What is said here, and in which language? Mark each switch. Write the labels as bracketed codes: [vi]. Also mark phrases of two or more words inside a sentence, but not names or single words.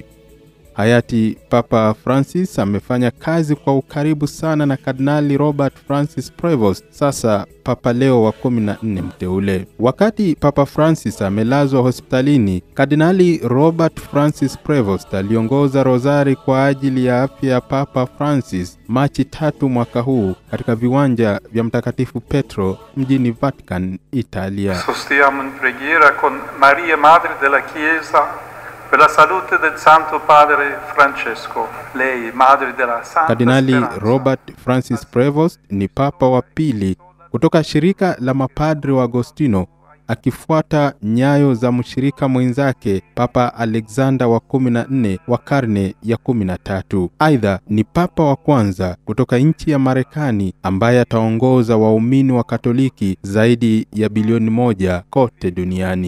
[sw] Hayati Papa Francis amefanya kazi kwa ukaribu sana na Kardinali Robert Francis Prevost, sasa Papa Leo wa 14 mteule. Wakati Papa Francis amelazwa hospitalini, Kardinali Robert Francis Prevost aliongoza rozari kwa ajili ya afya ya Papa Francis Machi 3 mwaka huu katika viwanja vya Mtakatifu Petro mjini Vatican, Italia. [it] Sostiamo in preghiera con Maria Madre della Chiesa per la salute del Santo Padre Francesco, lei madre della Santa Kardinali Speranza. [sw] Robert Francis Prevost ni papa wa pili kutoka shirika la mapadre wa Agostino, akifuata nyayo za mshirika mwenzake Papa Alexander wa 14 wa karne ya 13. Aidha ni papa wa kwanza kutoka nchi ya Marekani ambaye ataongoza waumini wa Katoliki zaidi ya bilioni 1 kote duniani.